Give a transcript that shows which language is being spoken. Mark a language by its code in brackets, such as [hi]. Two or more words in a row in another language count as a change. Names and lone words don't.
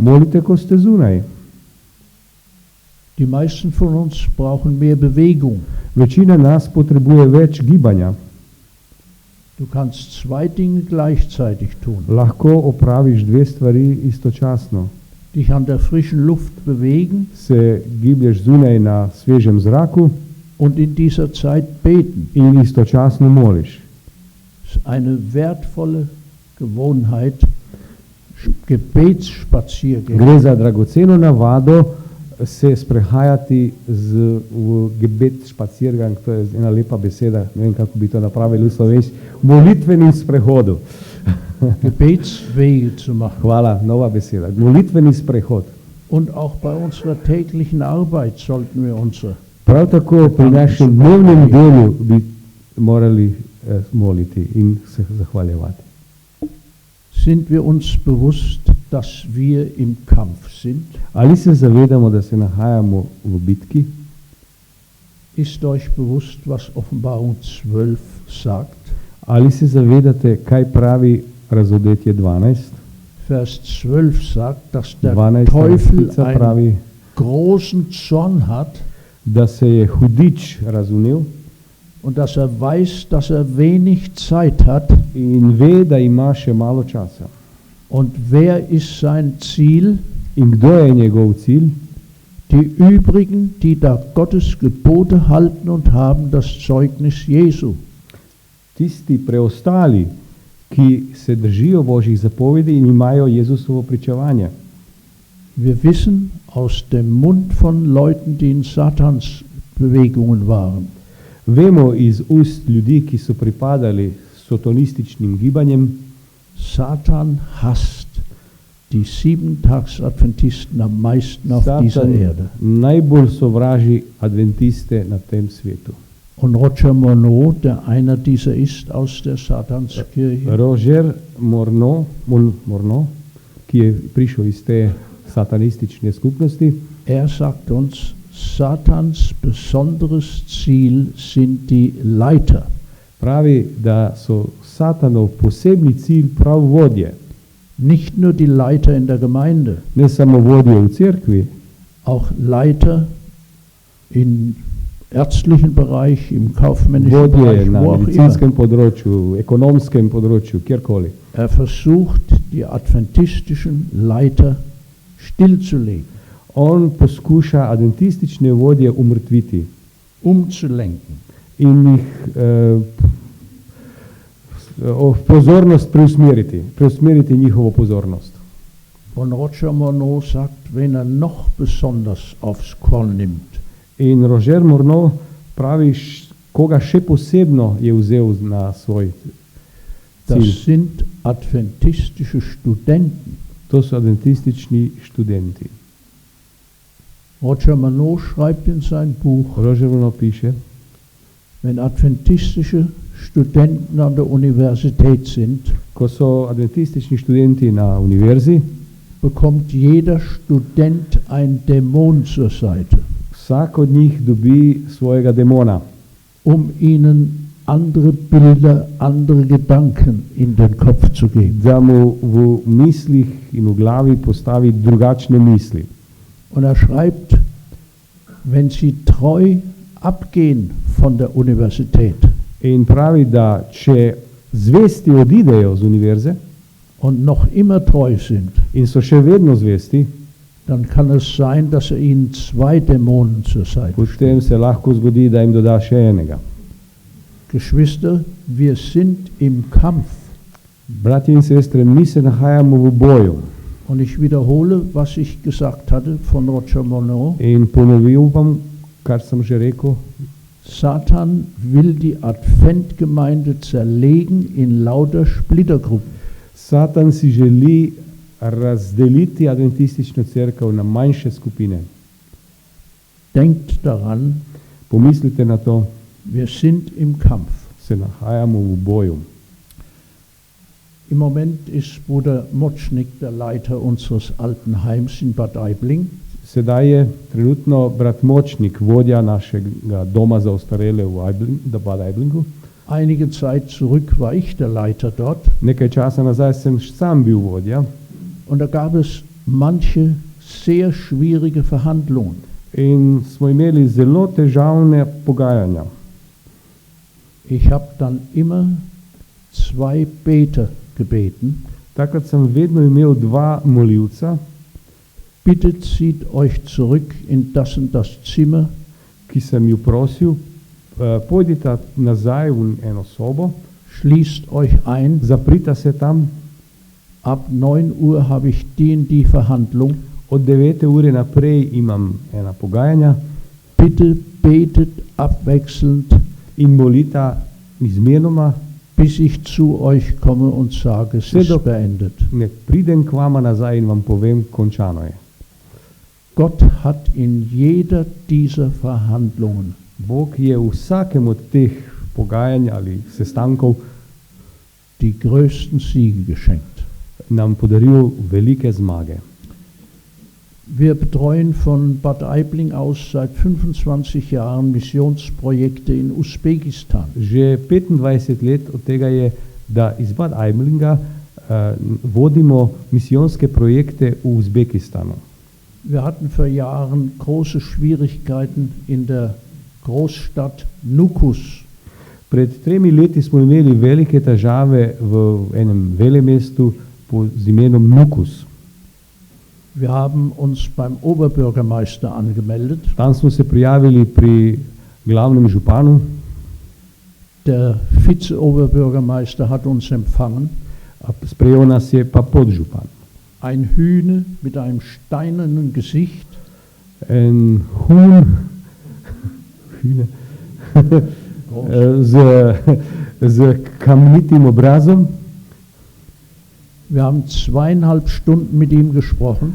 [sl] molite, ko ste zunaj. [de] Die meisten von uns brauchen mehr Bewegung. [sl] Večina nas potrebuje več gibanja. [de] Du kannst zwei Dinge gleichzeitig tun. [sl] Lahko opraviš dve stvari istočasno. [de] Dich an der frischen Luft bewegen [sl] Se giblješ zunaj na svežem zraku [de] und in dieser Zeit beten. [sl] in istočasno moliš. [de] Das ist eine wertvolle Gewohnheit, Gebetsspaziergänge. [sl] Gre za dragoceno navado se sprehajati v [de] gebet špacirgang, [sl] to je ena lepa beseda, ne vem, kako bi to napravili v slovenščini, molitvenim sprehodu. [de] Gebetswege zu machen. [sl] Hvala, nova beseda. Molitveni sprehod. [de] Und auch bei unserer täglichen Arbeit sollten wir unser [sl] Prav tako pri našem dnevnem delu bi morali moliti in se zahvaljevati. [de] Sind wir uns bewusst, dass wir im Kampf sind? [sl] Ali se zavedamo, da se nahajamo v bitki? [de] Ist euch bewusst, was Offenbarung 12 sagt? [sl] Ali se zavedate, kaj pravi Razodetje 12? [de] Vers 12 sagt, dass der 12. Teufel [sl] vrstica [de] einen [sl] pravi, [de] großen Zorn hat [sl] da se je hudič razumel [de] und dass er weiß, dass er wenig Zeit hat. [sl] in ve, da ima še malo časa. [de] Und wer ist sein Ziel? [sl] In kdo je njegov cilj? [de] Die übrigen, die da Gottes Gebote halten und haben das Zeugnis Jesu. [sl] Tisti preostali, ki se držijo Božjih zapovedi in imajo Jezusovo pričevanje. [de] Wir wissen aus dem Mund von Leuten, die in Satansbewegungen waren, [sl] Vemo iz ust ljudi, ki so pripadali sotonističnim gibanjem, [de] Satan hasst die Sieben-Tags-Adventisten am meisten auf dieser Satan Erde. [sl] najbolj sovraži adventiste na tem svetu. [de] Und Roger Monod, der einer dieser ist aus der Satanskirche, [sl] Roger Morneau, ki je prišel iz te satanistične skupnosti, [de] er sagt uns, Satans besonderes Ziel sind die Leiter. [sl] pravi, da so Satanov posebni cilj prav vodje. [de] Nicht nur die Leiter in der Gemeinde, [sl] Ne samo vodje v cerkvi, [de] auch Leiter im ärztlichen Bereich, im kaufmännischen [sl] vodje [de] Bereich, [sl] na [de] wo auch immer. [sl] medicinskem področju, ekonomskem področju, kjerkoli. [de] Er versucht, die adventistischen Leiter stillzulegen, [sl] On poskuša adventistične vodje umrtviti [de] umzulenken. [sl] in jih pozornost preusmeriti njihovo pozornost. [de] Und Roger Monod sagt, wenn er noch besonders aufs Korn nimmt, [sl] In Roger Morneau pravi, koga še posebno je vzel na svoj [de] das [sl] cilj. [de] sind adventistische Studenten. [sl] To so adventistični študenti. [de] Roger Monod schreibt in sein Buch, [sl] Roger Morneau piše, [de] wenn adventistische Studenten an der Universität sind, [sl] ko so adventistični študenti na univerzi, [de] bekommt jeder Student ein Dämon zur Seite, [sl] vsak od njih dobi svojega demona, [de] ihnen andere Bilder, andere Gedanken in den Kopf zu geben. [sl] da mu v mislih in v glavi postavi drugačne misli. [de] Und er schreibt, wenn sie treu abgehen von der Universität [sl] In pravi, da če zvesti odidejo z univerze [de] und noch immer treu sind, [sl] in so še vedno zvesti, [de] dann kann es sein, dass er ihnen 2 Dämonen zur Seite [sl] potem [de] stellt. [sl] se lahko zgodi, da jim doda še enega. [de] Geschwister, wir sind im Kampf. [sl] Brati in sestre, mi se nahajamo v boju. [de] Und ich wiederhole, was ich gesagt hatte von Roger Monod. [sl] In ponovil bom, kar sem že rekel, [de] Satan will die Adventgemeinde zerlegen in lauter Splittergruppen. [sl] Satan si želi razdeliti adventistično cerkev na manjše skupine. [de] Denkt daran, [sl] Pomislite na to, [de] wir sind im Kampf. [sl] se nahajamo v boju. [de] Im Moment ist Bruder Motschnik der Leiter unseres alten Heims in Bad Aibling. [sl] Sedaj je trenutno brat Močnik, vodja našega doma za ostarele v Bad Aiblingu. [de] Einige Zeit zurück war ich der Leiter dort [sl] Nekaj časa nazaj sem sam bil vodja [de] und da gab es manche sehr schwierige Verhandlungen. [sl] in smo imeli zelo težavne pogajanja. [de] Ich habe dann immer 2 Beter gebeten. [sl] Takrat sem vedno imel 2 molilca, [de] Bitte zieht euch zurück in das und das Zimmer. [sl] ki sem ju prosil, pojdite nazaj v eno sobo, [de] Schließt euch ein. [sl] zaprite se tam, [de] Ab 9 Uhr habe ich die Verhandlung. [sl] od 9. ure naprej imam ena pogajanja [de] Bitte betet abwechselnd, [sl] in molita izmenoma, [de] bis ich zu euch komme und sage, es ist beendet. [sl] ne pridem k vama nazaj in vam povem, končano je. [de] Gott hat in jeder dieser Verhandlungen [sl] Bog je v vsakem od teh pogajanj ali sestankov [de] die größten Siege geschenkt. [sl] nam podaril velike zmage. [de] Wir betreuen von Bad Aibling aus seit 25 Jahren Missionsprojekte in Usbekistan. [sl] Že 25 let od tega je, da iz Bad Aiblinga vodimo misijonske projekte v Uzbekistanu. [de] Wir hatten vor Jahren große Schwierigkeiten in der Großstadt Nukus. [sl] Pred 3 leti smo imeli velike težave v enem velemestu z imenom Nukus. [de] Wir haben uns beim Oberbürgermeister angemeldet. [sl] Tam smo se prijavili pri glavnem županu. [de] Der Vize-Oberbürgermeister hat uns empfangen. [sl] Sprejel nas je pa podžupan. [de] ein Hühne mit einem steinernen Gesicht, ein Huhn [sl] z kamnitim obrazom. [de] Wir haben 2,5 Stunden mit ihm gesprochen,